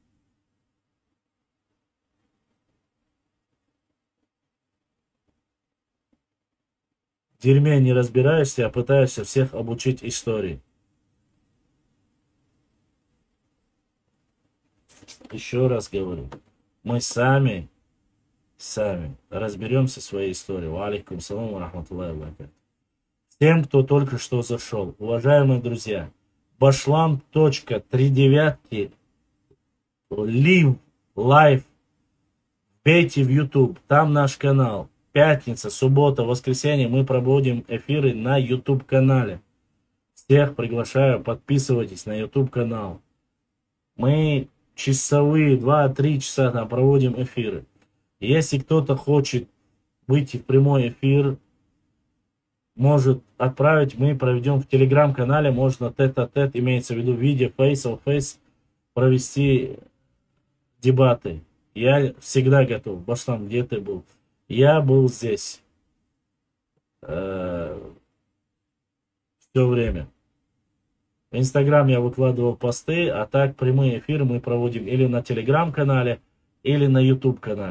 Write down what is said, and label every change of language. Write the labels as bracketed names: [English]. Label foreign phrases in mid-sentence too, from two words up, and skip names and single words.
[Russian] В дерьме не разбираешься, а пытаешься всех обучить истории. Еще раз говорю, мы сами разберемся в своей истории. [Arabic] وعليكم السلام ورحمة الله وبركاته. [Russian] Тем, кто только что зашел, уважаемые друзья, Башлам.39 лайв, вбейте в YouTube, там наш канал. Пятница, суббота, воскресенье мы проводим эфиры на YouTube канале. Всех приглашаю, подписывайтесь на YouTube канал. Мы часовые, 2-3 часа там проводим эфиры. Если кто-то хочет выйти в прямой эфир, может отправить, мы проведем в телеграм-канале, можно тет-а-тет, имеется в виду видео, [English] face-to-face, [Russian] провести дебаты. Я всегда готов. Башлам, где ты был? Я был здесь все время. В Инстаграм я выкладывал посты, а так прямые эфиры мы проводим или на телеграм-канале, или на YouTube-канале.